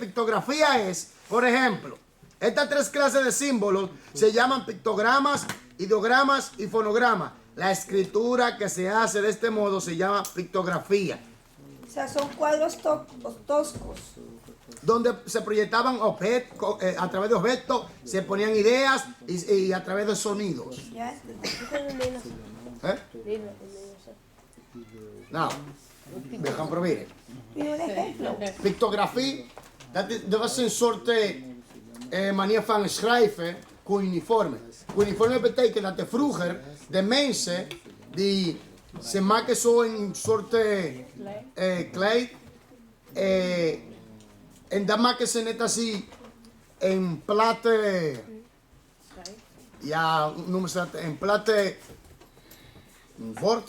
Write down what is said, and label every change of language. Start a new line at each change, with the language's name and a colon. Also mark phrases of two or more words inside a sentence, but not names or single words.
Spanish: Pictografía es, por ejemplo, estas tres clases de símbolos se llaman pictogramas, ideogramas y fonogramas. La escritura que se hace de este modo se llama pictografía. O sea, son cuadros toscos. Donde se proyectaban objetos, a través de objetos se ponían ideas y a través de sonidos. ¿Ya entendí?
Dutch: Nou, we gaan proberen.
Spanish: Tiene un ejemplo.
Dutch: Pictografie, dat was een soort manier van schrijven, cuneiforme. Cuneiforme betekent dat vroeger de mensen die ze maken zo een soort kleed en dan maken ze net als die een platte, ja, hoe noemen ze dat, een platte bord?